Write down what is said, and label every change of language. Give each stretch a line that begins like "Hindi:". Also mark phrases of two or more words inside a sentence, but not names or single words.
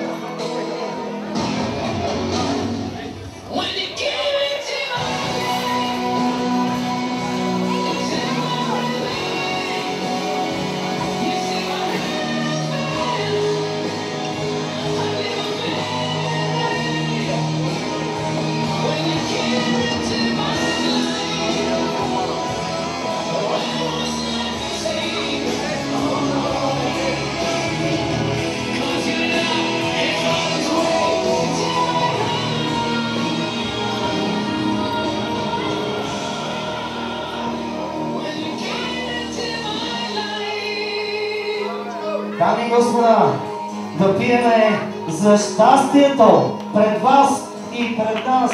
English: When you came into my life, into my life, you see my hand. I never been. When you came into my
Bulgarian: Дами и господа, да пиеме за щастието пред вас и пред нас.